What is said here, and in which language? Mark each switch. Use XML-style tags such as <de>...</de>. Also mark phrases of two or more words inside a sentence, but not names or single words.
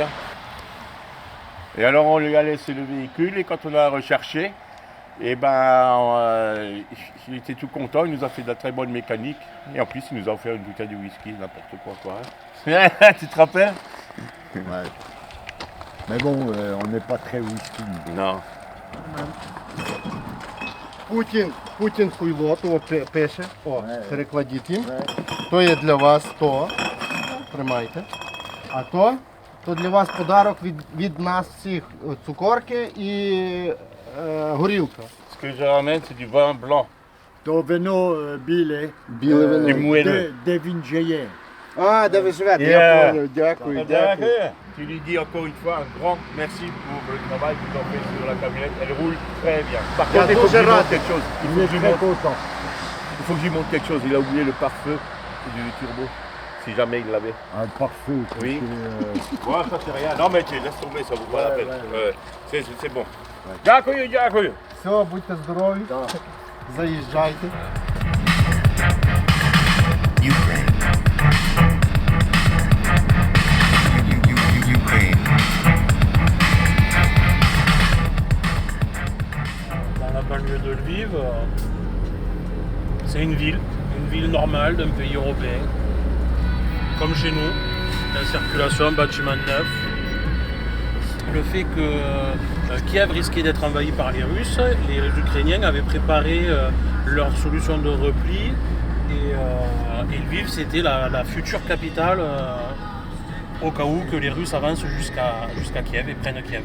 <fr>Et alors on lui a laissé le véhicule et quand on a recherché, il était tout content, il nous a fait de la très bonne mécanique. Et en plus il nous a offert une bouteille de whisky, n'importe quoi. Hein. Tu te rappelles? Ouais. Mais bon, on n'est pas très whisky. Non.</fr> <uk>Путін хуйло, то пише. О, Не. перекладіть їм.</uk> <fr>Ouais.</fr> <uk>То є для вас то. Тримайте. А то для вас подарок від нас всіх. Цукорки і горілка.</uk> <fr>Ce que je ramène, c'est du vin blanc.</fr> <uk>То вино біле, Біле вино.</uk> <fr>Du moelleux.</fr> <uk>де він же є. А, де ви живете?</uk> <en>Yeah.</en> <ru>Я понял.</ru> <uk>Дякую, дякую.</uk> <fr>Tu lui dis encore une fois un grand merci pour le travail que tu as fait sur la camionnette. Elle roule très bien. Par Il y a contre, il faut que je 12 lui montre ratés. quelque chose. Il est très content. Il faut que je lui montre quelque chose. Il a oublié le pare-feu du turbo. Si jamais il l'avait. Un parfait. Oui. Ouais, ça c'est rien. Non mais tu laisse tomber, ça vaut pas la peine. C'est bon.</fr> <uk>Дякую. Все, будьте здорові. Заїжджайте.</uk> <fr>Ukraine. Ukraine. Dans la banlieue de Lviv, c'est une ville normale d'un pays européen, comme chez nous, la circulation, bâtiment neuf. Le fait que Kiev risquait d'être envahi par les Russes, les Ukrainiens avaient préparé leur solution de repli et Lviv c'était la future capitale au cas où que les Russes avancent jusqu'à Kiev et prennent Kiev.</fr>